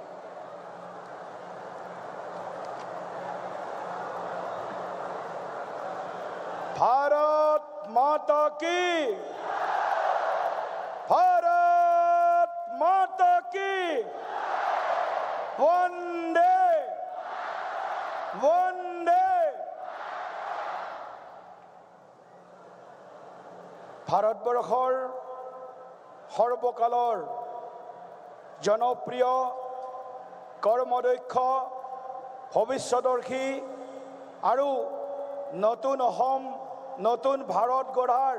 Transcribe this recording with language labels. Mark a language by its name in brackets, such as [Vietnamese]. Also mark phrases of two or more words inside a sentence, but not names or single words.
[Hindi] भारत माता की, भारत माता की, वंदे वंदे। [Assamese] ভাৰতবৰ্ষৰ সৰ্বকালৰ জনপ্ৰিয় কৰ্মদক্ষ ভৱিষ্যদৰ্শী আৰু নতুন অসম নতুন ভাৰত গঢ়াৰ